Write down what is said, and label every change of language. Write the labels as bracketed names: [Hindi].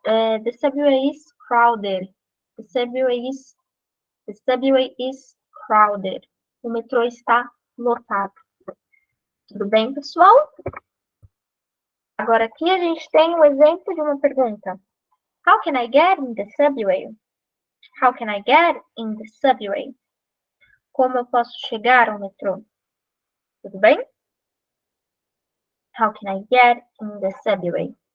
[English] The subway is crowded. The subway is crowded. [Portuguese] O metrô está lotado. Tudo bem, pessoal? Agora aqui a gente tem um exemplo de uma pergunta. [English] How can I get in the subway? How can I get in the subway? [Portuguese] Como eu posso chegar ao metrô? Tudo bem? [English] How can I get in the subway?